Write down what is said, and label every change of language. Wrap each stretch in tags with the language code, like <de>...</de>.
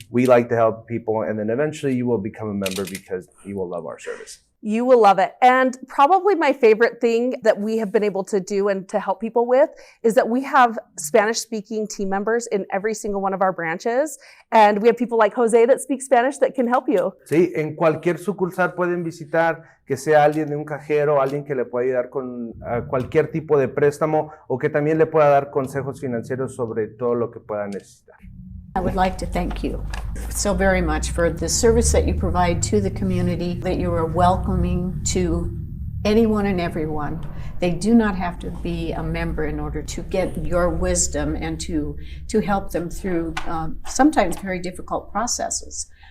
<en>We like to help people. And then eventually you will become a member because you will love our service. You will love it. And probably my favorite thing that we have been able to do and to help people with is that we have Spanish-speaking team members in every single one of our branches. And we have people like José that speak Spanish that can help you.</en> <es>Sí, en cualquier sucursal pueden visitar, que sea alguien de un cajero, alguien que le pueda ayudar con cualquier tipo de préstamo o que también le pueda dar consejos financieros sobre todo lo que pueda necesitar.</es> <en>I would like to thank you so very much for the service that you provide to the community, that you are welcoming to anyone and everyone. They do not have to be a member in order to get your wisdom and to help them through sometimes very difficult processes.</en>